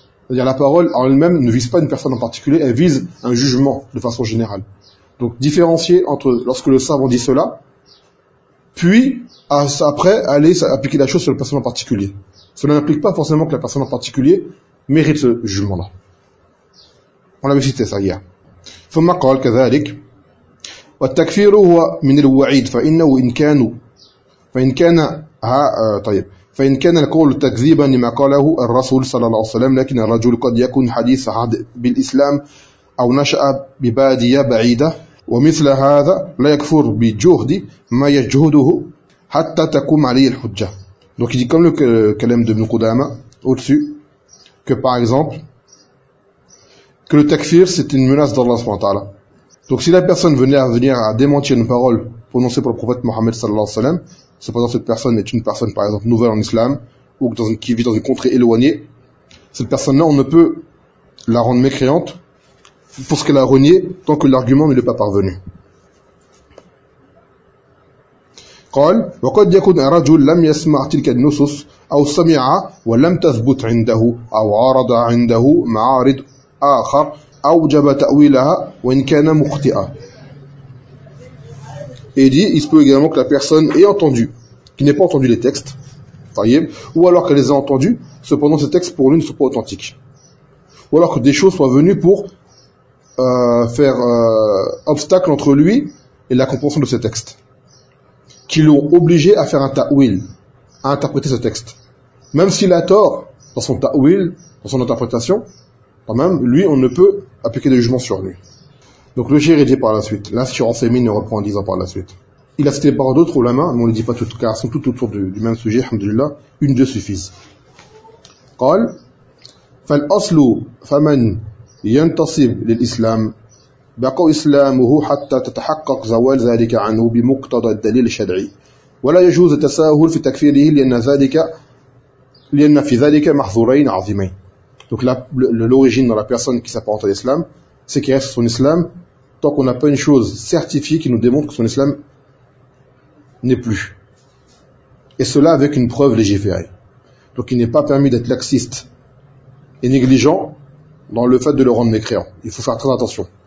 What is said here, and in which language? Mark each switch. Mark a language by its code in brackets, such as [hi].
[fr] C'est-à-dire la parole en elle-même ne vise pas une personne en particulier, elle vise un jugement de façon générale. Donc différencier entre lorsque le savant dit cela, puis après aller appliquer la chose sur une personne en particulier. Cela n'implique pas forcément que la personne en particulier mérite ce jugement-là. On l'avait cité ça hier. [ar] ثم قال كذلك والتكفير هو من الوعيد فإنه إن كان فإن كان ها طيب فإن كان القول تكذيبا لما قاله الرسول صلى الله عليه وسلم لكن الرجل قد يكون حديث عهد بالإسلام أو نشأ ببادية بعيدة ومثل هذا لا يكفر بجهد ما يجهده حتى تقوم عليه الحجة. [fr] Donc il dit comme le kalam de Nukudama, au-dessus, que par exemple, que le takfir c'est une menace d'Allah subhanahu wa ta'ala. Donc si la personne venait à démentir une parole prononcée par le prophète Mohammed sallallahu alayhi wa sallam, cependant cette personne est une personne par exemple nouvelle en islam, ou qui vit dans une contrée éloignée, cette personne-là on ne peut la rendre mécréante pour ce qu'elle a renié tant que l'argument ne lui est pas parvenu. [ar] قال وقد يكون رجل لم يسمع تلك النصوص او سمع ولم تثبت عنده او عارض عنده معارض اخر اوجب تاويلها وان كان مخطئا. [fr] Et dit, il se peut également que la personne ait entendu, qui n'ait pas entendu les textes, ou alors qu'elle les a entendus, cependant ces textes pour lui ne sont pas authentiques. Ou alors que des choses soient venues pour faire obstacle entre lui et la compréhension de ces textes, qui l'ont obligé à faire un ta'wil, à interpréter ce texte. Même s'il a tort dans son ta'wil, dans son interprétation, quand même, lui, on ne peut appliquer de jugement sur lui. Donc le shir dit par la suite, l'assurance émine reprend en disant par la suite. Il a cité par d'autres ulama, mais on ne dit pas tout, car ils sont tout autour du même sujet, alhamdulillah, une deux suffisent. [ar] قال فَلْ أَصْلُوا فَمَنْ يَنْتَصِبْ لِلْإِسْلَامِ بقى إسلامه حتى تتحقق زوال ذلك عنه بمقتضى الدليل الشرعي ولا يجوز التساهل في تكفيره لأن في ذلك محظورين عظيمين. [fr] Donc l'origine dans la personne qui s'apparente à l'islam, c'est qu'il reste son islam tant qu'on n'a pas une chose certifiée qui nous démontre que son islam n'est plus. Et cela avec une preuve légiférée. Donc il n'est pas permis d'être laxiste et négligent dans le fait de le rendre mécréant. Il faut faire très attention.